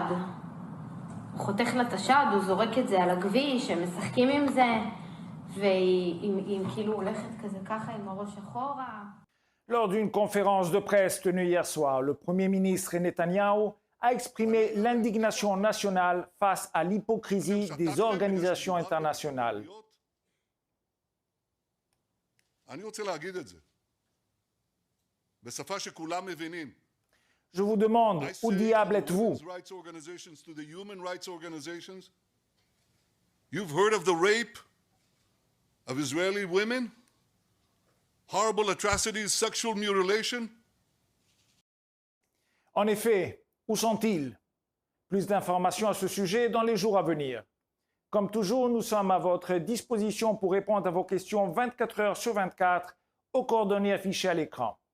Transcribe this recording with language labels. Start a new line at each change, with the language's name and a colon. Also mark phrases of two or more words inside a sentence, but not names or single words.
Hebrew: הוא חותך לה את השד, הוא זורק את זה על הכביש, הם משחקים עם זה, והיא כאילו הולכת כזה ככה עם הראש אחורה.
French: Lors d'une conférence de presse tenue hier soir, le Premier ministre Netanyahou a exprimé l'indignation nationale face à l'hypocrisie des organisations internationales.
Hebrew: אני רוצה להגיד את זה. בשפה שכולם מבינים.
French: Je vous demande, où diable êtes-vous?
English: You've heard of the rape of Israeli women? Horrible atrocities, sexual mutilation?
French: En effet, où sont-ils? Plus d'informations à ce sujet dans les jours à venir. Comme toujours, nous sommes à votre disposition pour répondre à vos questions 24 heures sur 24 aux coordonnées affichées à l'écran.